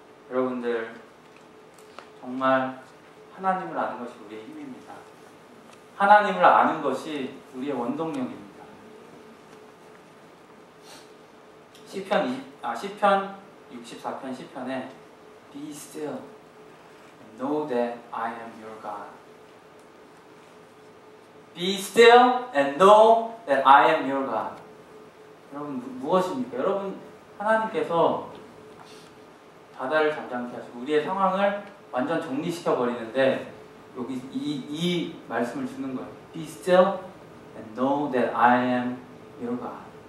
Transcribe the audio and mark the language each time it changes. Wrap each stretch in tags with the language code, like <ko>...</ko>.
<ko>여러분들 정말 하나님을 아는 것이 우리의 힘입니다. 하나님을 아는 것이 우리의 원동력입니다.</ko> <en>시편 64편 시편에 Be still and know that I am your God. Be still and know that I am your God.</en> <ko>여러분 무엇입니까? 여러분 하나님께서 바다를 잠잠케 하시고 우리의 상황을 완전 정리시켜 버리는데 여기 이 말씀을 주는 거예요.</ko> <en>Be still and know that I am your God.</en>